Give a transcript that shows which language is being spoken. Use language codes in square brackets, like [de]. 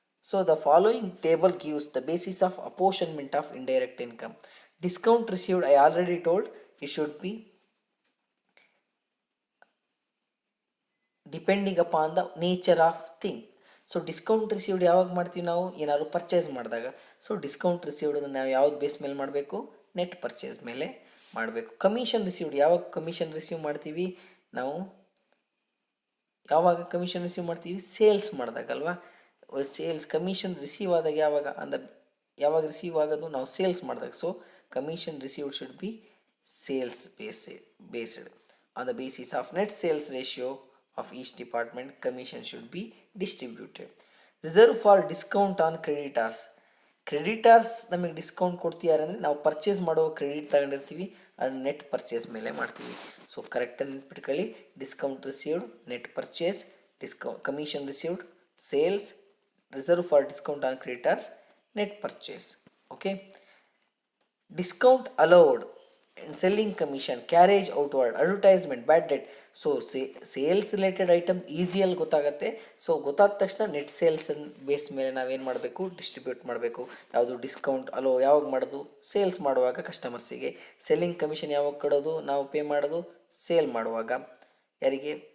[en] So the following table gives the basis of apportionment of indirect income. Discount received, I already told, it should be depending upon the nature of thing. [kn] So discount received ಯಾವಾಗ ಮಾಡ್ತೀವಿ ನಾವು? ಏನಾದ್ರು purchase ಮಾಡಿದಾಗ. So discount received ನಾವು ಯಾವ್ದು base ಮೇಲೆ ಮಾಡಬೇಕು? Net purchase ಮೇಲೆ ಮಾಡಬೇಕು. ಕಮಿಷನ್ ರಿಸೀವ್ಡ್ ಯಾವಾಗ ಕಮಿಷನ್ ರಿಸೀವ್ ಮಾಡ್ತೀವಿ ನಾವು? ಯಾವಾಗ ಕಮಿಷನ್ ರಿಸೀವ್ ಮಾಡ್ತೀವಿ? ಸೇಲ್ಸ್ ಮಾಡಿದಾಗಲ್ವಾ. ಸೇಲ್ಸ್ ಕಮಿಷನ್ ರಿಸೀವ್ ಆದಾಗ ಯಾವಾಗ ರಿಸೀವ್ ಆಗೋದು? ನಾವು ಸೇಲ್ಸ್ ಮಾಡಿದಾಗ. [en] So commission received should be sales based. On the basis of net sales ratio of each department, commission should be distributed. Reserve for discount on creditors. [kn] Creditors ನಮಗೆ discount ಕೊಡ್ತಿದ್ದಾರೆ ಅಂದರೆ ನಾವು purchase ಮಾಡೋ credit ತಗೊಂಡಿರ್ತೀವಿ, ಅದು net purchase ಮೇಲೆ ಮಾಡ್ತೀವಿ. So ಕರೆಕ್ಟಾಗಿ ನೆನ್ಪಿಟ್ಕೊಳ್ಳಿ. Discount received, net purchase, commission received, sales, reserve for discount on creditors, net purchase. Okay. [en] Discount allowed and selling commission, carriage outward, advertisement, bad debt. [kn] So sales related item ಈಸಿಯಲ್ಲಿ ಗೊತ್ತಾಗುತ್ತೆ. So ಗೊತ್ತಾದ ತಕ್ಷಣ net sales base ಮೇಲೆ ನಾವೇನು ಮಾಡಬೇಕು? Distribute ಮಾಡಬೇಕು. ಯಾವುದು discount hello ಯಾವಾಗ ಮಾಡೋದು? ಸೇಲ್ಸ್ ಮಾಡುವಾಗ ಕಸ್ಟಮರ್ಸಿಗೆ. ಸೆಲ್ಲಿಂಗ್ ಕಮಿಷನ್ ಯಾವಾಗ ಕೊಡೋದು? ನಾವು ಪೇ ಮಾಡೋದು ಸೇಲ್ ಮಾಡುವಾಗ. ಯಾರಿಗೆ?